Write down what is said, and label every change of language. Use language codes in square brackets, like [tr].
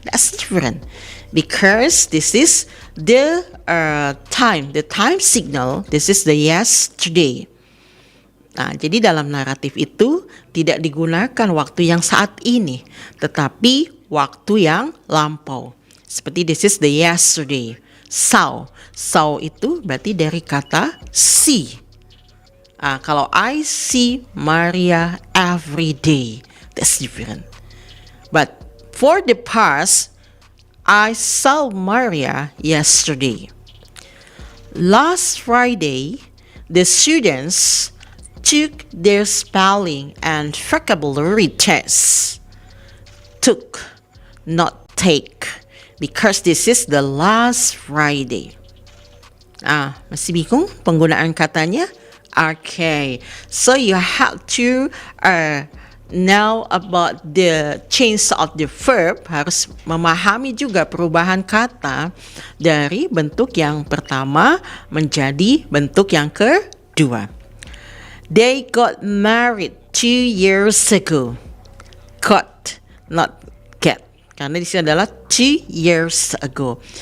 [en] That's different because this is the time signal. This is the yesterday. [id] Jadi dalam naratif itu tidak digunakan waktu yang saat ini, tetapi waktu yang lampau. [en] Seperti this is the yesterday. [id] Saw itu berarti dari kata see. [en] Kalau I see Maria every day, that's different. But for the past, I saw Maria yesterday. Last Friday, the students took their spelling and vocabulary tests. Took, not take, because this is the last Friday. [id] Masih bingung penggunaan katanya? [en] Okay, so you have to know about the change of the verb. [id] Harus memahami juga perubahan kata dari bentuk yang pertama menjadi bentuk yang kedua. [en] They got married 2 years ago. Got, not get. [id] Karena di sini adalah [en] 2 years ago.